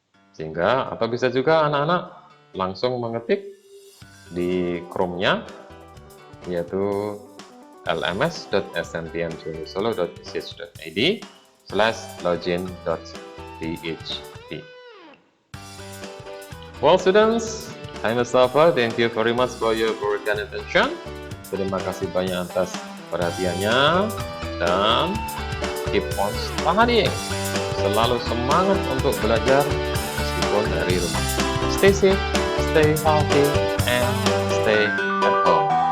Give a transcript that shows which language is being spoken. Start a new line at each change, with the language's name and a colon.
Indonesian: Sehingga atau bisa juga anak-anak langsung mengetik di Chrome-nya, yaitu lms.smtnjunusolo.ch.id/login.php.
English: Well students, I'm Mustafa. Thank you very much for your work and attention.
Indonesian: Terima kasih banyak atas perhatiannya dan
English: keep on studying.
Indonesian: Selalu semangat untuk belajar meskipun dari rumah.
English: Stay safe, stay healthy, and stay at home.